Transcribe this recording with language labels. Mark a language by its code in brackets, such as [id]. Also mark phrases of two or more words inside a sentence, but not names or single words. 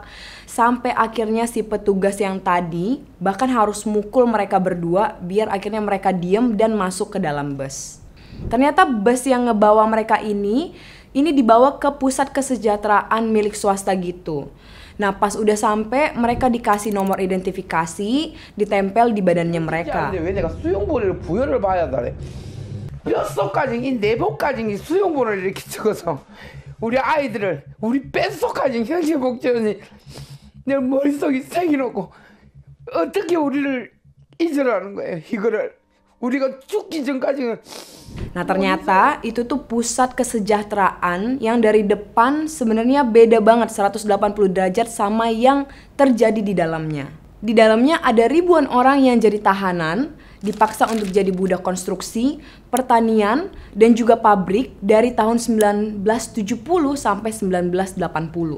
[id] Sampai akhirnya si petugas yang tadi bahkan harus mukul mereka berdua biar akhirnya mereka diem dan masuk ke dalam bus. Ternyata bus yang ngebawa mereka ini dibawa ke pusat kesejahteraan milik swasta gitu. Nah, pas udah sampai mereka dikasih nomor identifikasi, ditempel di badannya mereka. [ko] 왜 내가 수용번호를 부여를 봐야 돼? 뼛속까지 내 복까지 수용번호를 이렇게 적어서 우리 아이들을 우리 뼛속까지 형제 복전이 내 머릿속에 새겨놓고 어떻게 우리를 잊으라는 거예요? 이거를 우리가 죽기 전까지는. [id] Nah, ternyata itu tuh pusat kesejahteraan yang dari depan sebenarnya beda banget 180 derajat sama yang terjadi di dalamnya. Di dalamnya ada ribuan orang yang jadi tahanan, dipaksa untuk jadi budak konstruksi, pertanian, dan juga pabrik dari tahun 1970 sampai 1980.